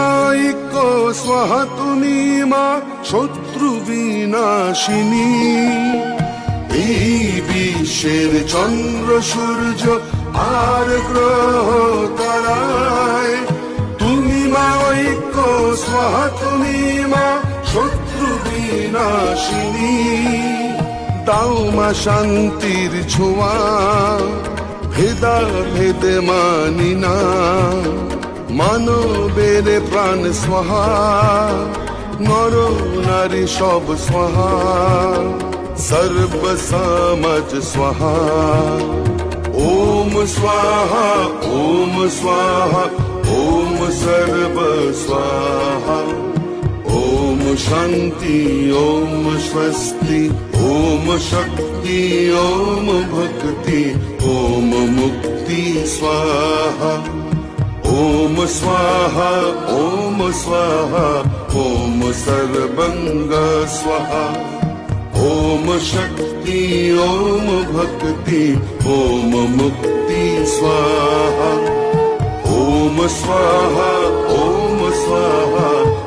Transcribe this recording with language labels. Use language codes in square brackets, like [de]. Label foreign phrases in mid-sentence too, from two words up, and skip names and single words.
[bn] ঐক্য স্বাহা তুমি মা শত্রু বিনাশিনী এই বিশ্বের চন্দ্র সূর্য আর গ্রহ তারায় তুমি মা ঐক্য স্বাহা তুমি মা শত্রু বিনাশিনী দাও মা শান্তির ছোঁয়া ভেদা ভেদে মানি না মানবের প্রাণ স্বাহা নর নারী সব স্বাহা সর্ব সমাজ স্বাহা ওম [sa] স্বাহা ওম স্বাহা ওম সর্ব স্বাহা ओम शांति ओम स्वस्ति ओम शक्ति ओम भक्ति ओम मुक्ति स्वाहा ओम स्वाहा ओम स्वाहा ओम सर्वंग स्वाहा ओम शक्ति ओम भक्ति ओम मुक्ति स्वाहा ओम स्वाहा ओम स्वाहा